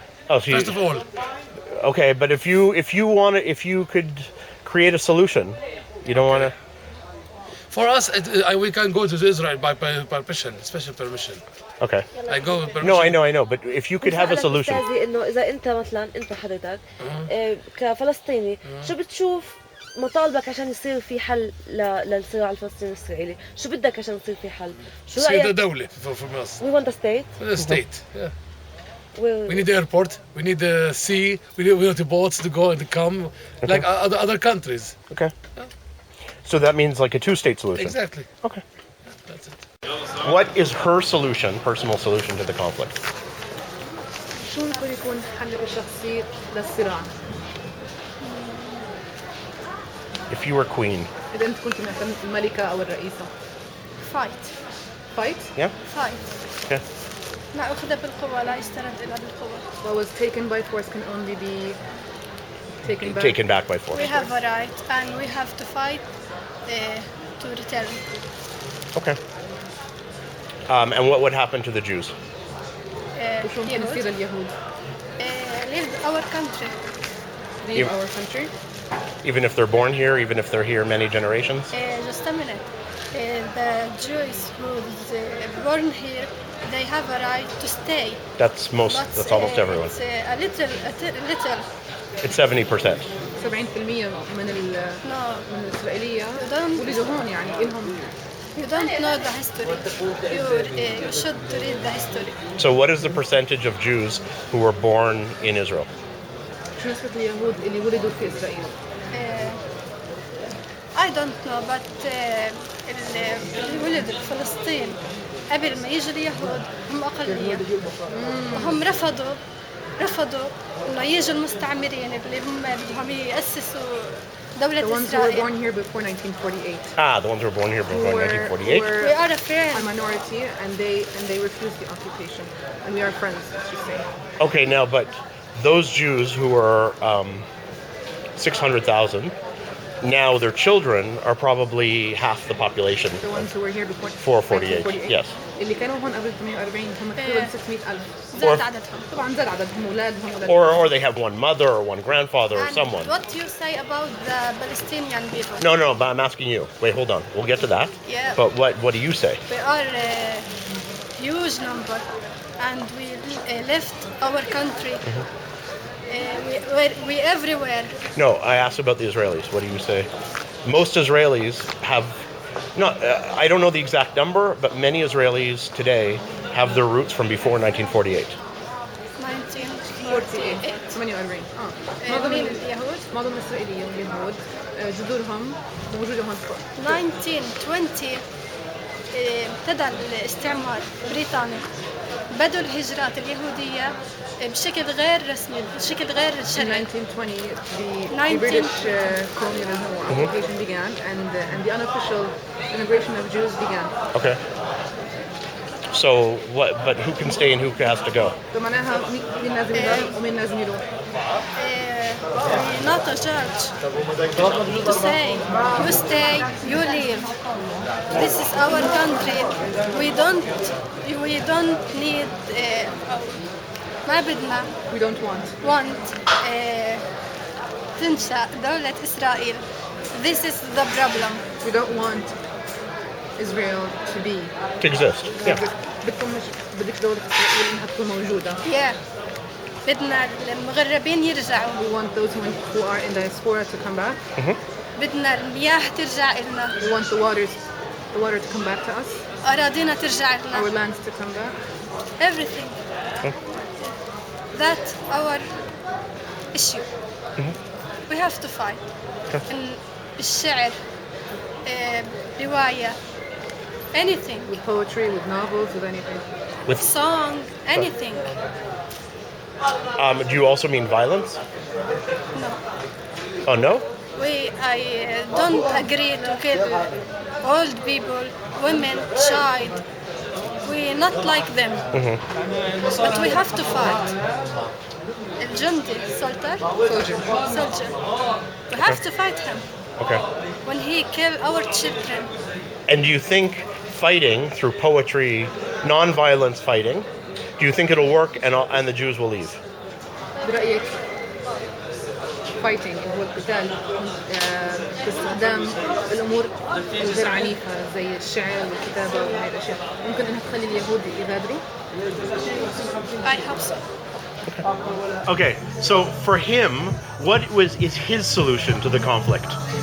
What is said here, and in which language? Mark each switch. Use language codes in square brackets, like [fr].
[en] Oh, so First of all, okay, but if you could create a solution, you don't want to. For us, we can go to Israel by permission, special permission. Okay. I go with permission. No, I know. But if you could have a solution. [ar] أستاذي إنه إذا أنت مثلا أنت حضرتك كفلسطيني شو بتشوف مطالبك عشان يصير في حل للصراع الفلسطيني الإسرائيلي؟ شو بدك عشان يصير في حل؟ شو رأيك؟ دولة في مصر. [en] We want a state. A state. Yeah. We need the airport. We need the sea. We need the boats to go and to come, like other countries. Okay. So that means like a two-state solution. Exactly. Okay. That's it. What is her solution, personal solution to the conflict? [ar] شو ممكن يكون حلك الشخصي للصراع؟ [en] If you were queen. [ar] إذا أنت كنت مثلا الملكة أو الرئيسة. [en] Fight. Yeah? Fight. Okay. [ar] لا أخذ بالقوة لا يسترد إلا بالقوة. [en] What was taken by force can only be taken back. Taken back by force. We have a right and we have to fight to return. Okay. And what would happen to the Jews? [ar] وشو ممكن يصير لليهود؟ [en] Leave our country. Leave our country? Even if they're born here, even if they're here many generations? Just a minute. The Jews who's born here, they have a right to stay. That's almost everyone. It's a little. It's 70%. [ar] 70% من الإسرائيلية ولدوا هون يعني إلهم. [en] You don't know the history. You should read the history. So what is the percentage of Jews who were born in Israel? [ar] شو نسبة اليهود اللي ولدوا في إسرائيل؟ [en] I don't know, but [ar] اللي ولدوا في فلسطين قبل ما يجوا اليهود هم أقلية. وهم رفضوا إنه يجوا المستعمرين اللي هم بدهم يأسسوا دولة [en] The ones who were born here before 1948. The ones who were born here before 1948. We are a friend. A minority, and they refused the occupation, and we are friends, as you say. Okay, now, but those Jews who were 600,000, now their children are probably half the population. The ones who were here before 1948. Yes. [ar] اللي كانوا هون قبل 48 هم تقريبا 600,000. زاد عددهم. طبعا زاد عددهم أولادهم. [en] Or they have one mother or one grandfather or And someone. what you say about the Palestinian people? No, but I'm asking you. Wait, hold on. We'll get to that. Yeah. But what do you say? We are a huge number, and we left our country. We everywhere. No, I asked about the Israelis. What do you say? Most Israelis have, I don't know the exact number, but many Israelis today have their roots from before 1948. 1948. 48. [ar] مين اليهود؟ معظم الإسرائيليين اليهود جذورهم موجودة هون فوق. 1920 ابتدى الاستعمار البريطاني. بدوا الهجرات اليهودية بشكل غير رسمي، بشكل غير شرعي. [en] In 1920, the British colonialism or occupation began, and the unofficial immigration of Jews began. Okay. So what? But who can stay and who has to go? [ar] فمعناها مين لازم يضل ومين لازم يروح. [en] Not a judge to say you stay, you leave. This is our country. We don't need. [ar] ما بدنا. [en] We don't want. [ar] تنشأ دولة إسرائيل. [en] This is the problem. We don't want Israel to be. To exist. Yeah. [ar] بدك دولة إسرائيل إنها تكون موجودة. Yeah. بدنا المغربين يرجعوا. [en] We want those who are in diaspora to come back. [ar] بدنا المياه ترجع لنا. [en] We want the water to come back to us. [ar] أراضينا ترجع لنا. [en] Our lands to come back. Everything. That's our issue. We have to fight. [ar] بالشعر, رواية, [en] anything. With poetry, with novels, with anything. With song, anything. Do you also mean violence? No. Oh no? I don't agree to kill old people, women, child. We not like them. But we have to fight. [ar] الجندي, [en] soldier. We have to fight him. Okay. When he kill our children. And do you think fighting through poetry, non-violence fighting, do you think it'll work and the Jews will leave? [ar] برأيك fighting اللي هو القتال باستخدام الأمور الغير عنيفة زي الشعر والكتابة وهاي الأشياء ممكن إنها تخلي اليهود يغادروا؟ [en] I hope so. Okay, so for him, what is his solution to the conflict?